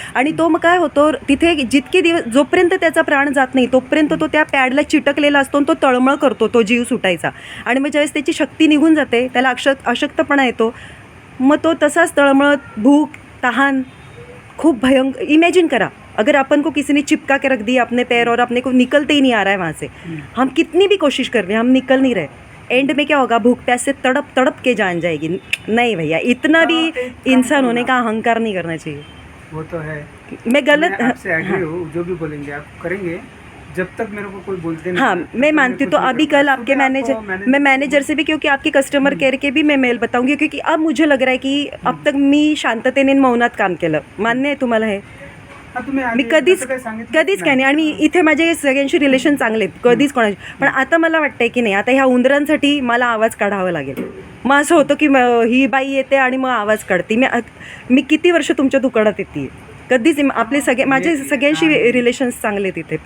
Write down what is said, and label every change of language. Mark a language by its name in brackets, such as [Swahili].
[Marathi] आणि तो मग काय होतो, तिथे जितके दिवस, जोपर्यंत त्याचा प्राण जात नाही तोपर्यंत तो त्या पॅडला चिटकलेला असतो आणि तो तळमळ करतो, तो जीव सुटायचा. आणि मग ज्यावेळेस त्याची शक्ती निघून जाते, त्याला अशक्तपणा येतो, मग तो तसाच तळमळत, भूक, तहान, खूप भयंकर. इमेजिन करा, [Hindi] अगर अपन को किसी ने चिपका के रख दिया अपने पैर और अपने को निकलते ही नहीं आ रहा है वहाँ से, हम कितनी भी कोशिश कर रहे हैं, हम निकल नहीं रहे. एंड में क्या होगा, भूख प्यास से तड़प तड़प के जान जाएगी. नहीं भैया, इतना भी इंसान होने का अहंकार नहीं करना चाहिए. वो तो है. मैं गलत, मैं आपसे एग्री हूँ, जो भी बोलेंगे आप करेंगे, जब तक मेरे को कोई बोलते नहीं. हाँ, मैं मानती हूँ. तो अभी कल आपके मैनेजर से भी, क्योंकि आपके कस्टमर केअर के भी मैं मेल बताऊंगी, क्योंकि अब मुझे लग रहा है की अब तक [Marathi] मी शांततेने मौनात काम केलं. मान्य आहे तुम्हाला हे? मी कधीच काय नाही. आणि इथे माझे सगळ्यांशी रिलेशन चांगले आहेत, कधीच कोणाशी. पण आता मला वाटतंय की नाही, आता ह्या उंदरांसाठी मला आवाज काढावा लागेल. मग असं होतं की ही बाई येते आणि मग आवाज काढते. मी किती वर्ष तुमच्या दुकानात येते, कधीच आपले माझे सगळ्यांशी रिलेशन्स चांगले तिथे.